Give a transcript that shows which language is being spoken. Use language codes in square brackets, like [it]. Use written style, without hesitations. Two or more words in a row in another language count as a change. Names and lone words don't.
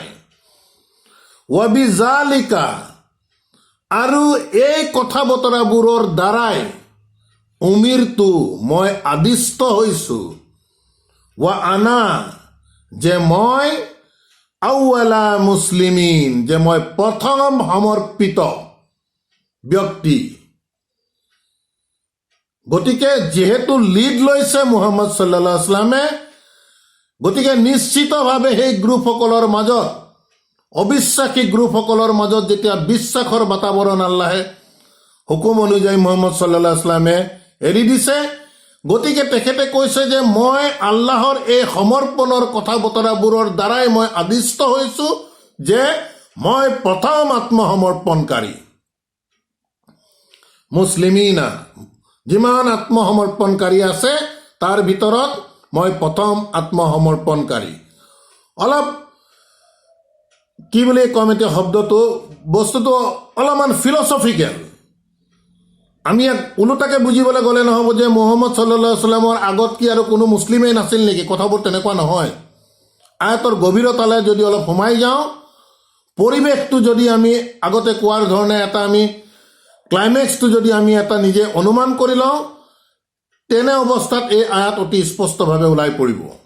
[as] ৱাবিজালিকা, আৰু এই কথা বতৰাবোৰৰ দ্বাৰাই উমিৰটো, মই আদিষ্ট হৈছোঁ, [ar] وأنا, [as] যে মই [ar] أول المسلمين, [as] যে মই প্ৰথম সমৰ্পিত ব্যক্তি। গতিকে যিহেতু লিড লৈছে মুহাম্মদ [ar] صلى الله عليه وسلم, [as] গতিকে নিশ্চিতভাৱে সেই গ্ৰুপসকলৰ মাজত, অবিশ্বাসী গ্ৰুপসকলৰ মাজত যেতিয়া বিশ্বাসৰ বাতাবৰণ আল্লাহে হুকুম অনুযায়ী মুহাম্মদ [ar] صلى الله عليه وسلم [as] এৰি দিছে, গতিকে তেখেতে কৈছে যে মই আল্লাহৰ এই সমৰ্পণৰ কথা বতৰাবোৰৰ দ্বাৰাই মই আদিষ্ট হৈছোঁ যে মই প্ৰথম আত্মসমৰ্পণকাৰী। মুছলিমিনা, যিমান আত্মসমৰ্পণকাৰী আছে তাৰ ভিতৰত মই প্ৰথম আত্মসমৰ্পণকাৰী। অলপ কি বুলি ক'ম এতিয়া শব্দটো, বস্তুটো অলপমান ফিলচফিকেল। আমি ইয়াক ওলোটাকে বুজিবলৈ গ'লে নহ'ব যে মুহাম্মদ [ar] صلى الله عليه وسلم [as] আগত কি আৰু কোনো মুছলিমেই নাছিল নেকি? কথাবোৰ তেনেকুৱা নহয়। আয়াতৰ গভীৰতালৈ যদি অলপ সোমাই যাওঁ, পৰিৱেশটো যদি আমি আগতে কোৱাৰ ধৰণে এটা আমি ক্লাইমেক্সটো যদি আমি এটা নিজে অনুমান কৰি লওঁ, তেনে অৱস্থাত এই আয়াত অতি স্পষ্টভাৱে ওলাই পৰিব।